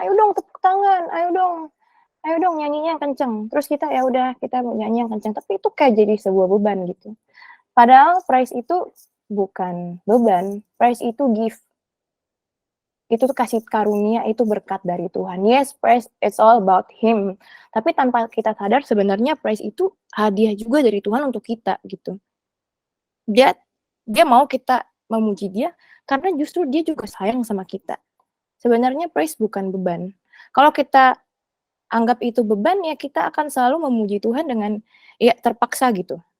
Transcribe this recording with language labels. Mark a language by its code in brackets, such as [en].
[id] Ayo dong tepuk tangan, ayo dong nyanyinya yang kenceng. Terus kita ya udah kita mau nyanyi yang kenceng, tapi itu kayak jadi sebuah beban gitu. Padahal praise itu bukan beban, praise itu gift. Itu tuh kasih karunia, itu berkat dari Tuhan. [en] Yes, praise it's all about Him. [id] Tapi tanpa kita sadar sebenarnya praise itu hadiah juga dari Tuhan untuk kita gitu. Dia mau kita memuji Dia karena justru Dia juga sayang sama kita. Sebenarnya praise bukan beban. Kalau kita anggap itu beban, ya kita akan selalu memuji Tuhan dengan ya terpaksa gitu.